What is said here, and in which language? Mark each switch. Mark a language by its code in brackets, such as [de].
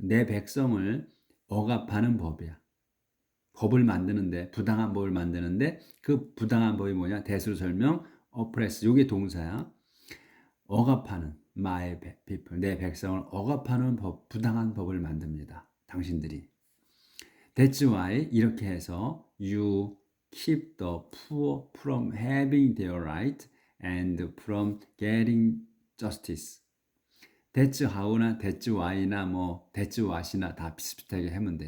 [ko] 내 백성을 억압하는 법이야. 법을 만드는데 부당한 법을 만드는데 그 부당한 법이 뭐냐? 대수로 설명 oppress 요게 동사야. 억압하는 [en] my people [ko] 내 백성을 억압하는 법 부당한 법을 만듭니다. 당신들이. [en] That's why [ko] 이렇게 해서 [en] you keep the poor from having their right and from getting justice. That's how나 that's why나 뭐 that's what이나 [ko] 다 비슷비슷하게 하면 돼.